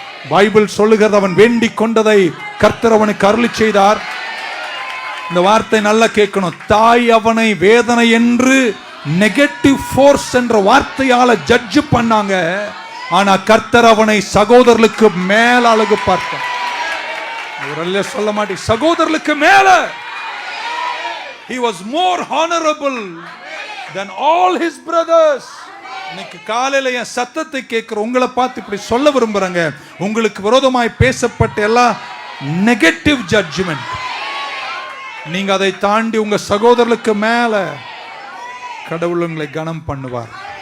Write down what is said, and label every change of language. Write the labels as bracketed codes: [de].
[ta] Bible சொல்லுகிறது, அவன் வேண்டிக் கொண்டதை கர்த்தர் அவனுக்கு அருளி செய்தார். இந்த வார்த்தை நல்லா கேட்கணும். தாய் அவனை வேதனை என்று நெகட்டிவ் ஃபோர்ஸ் என்ற வார்த்தையால ஜட்ஜ் பண்ணாங்க. ஆனா கர்த்தர் அவனை சகோதரர்களுக்கு மேல அழகு பார்த்தார். சொல்ல மாட்டேன், சகோதரர்களுக்கு மேல. [en] He was more honorable than all his brothers. [ta] இன்னைக்கு காலையில என் சத்தத்தை கேட்கிற உங்களை பார்த்து இப்படி சொல்ல விரும்புறேங்க. உங்களுக்கு விரோதமாய் பேசப்பட்ட எல்லா நெகட்டிவ் ஜட்ஜ்மெண்ட், நீங்க அதை தாண்டி உங்க சகோதரர்களுக்கு மேல கடவுள் உங்களை கனம் பண்ணுவார்.